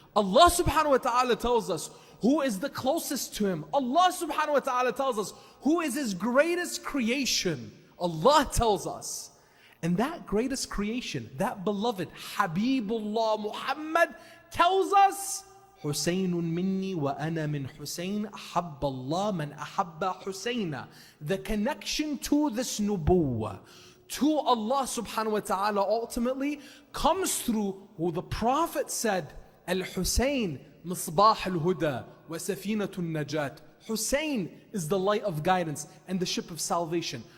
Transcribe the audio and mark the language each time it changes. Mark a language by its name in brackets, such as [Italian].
[English] Allah subhanahu wa ta'ala tells us who is the closest to Him. Allah subhanahu wa ta'ala tells us who is His greatest creation. Allah tells us. And that greatest creation, that beloved Habibullah Muhammad tells us [Arabic] حسين مني وأنا من حسين أحب الله من أحب حسين. [English] The connection to this nubuwwah, to Allah subhanahu wa ta'ala ultimately comes through who the Prophet said, [Arabic] Al-Husayn Misbah al-Huda wa Safinatu al-Najat. [English] Hussein is the light of guidance and the ship of salvation.